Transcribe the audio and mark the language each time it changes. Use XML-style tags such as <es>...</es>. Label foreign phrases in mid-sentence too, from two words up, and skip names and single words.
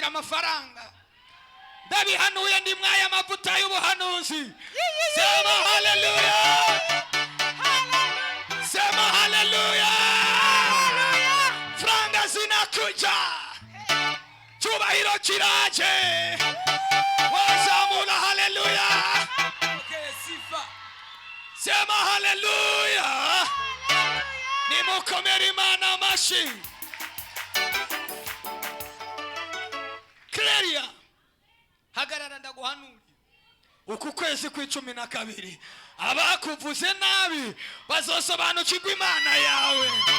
<rw>amafaranga ndabihanuye ndi mwaya amavuta y'ubuhanuzi</rw> <sw>sema haleluya sema haleluya franga zinakuja</sw> <rw>cyubahiro kiraje wazamula haleluya</rw> <sw>sema haleluya</sw> <rw>nimukomere Imana amashi Claria hagarara ndaguhanura uku kwezi kwa12 abakuvuze nabi bazosobanukirwa Imana yawe</rw>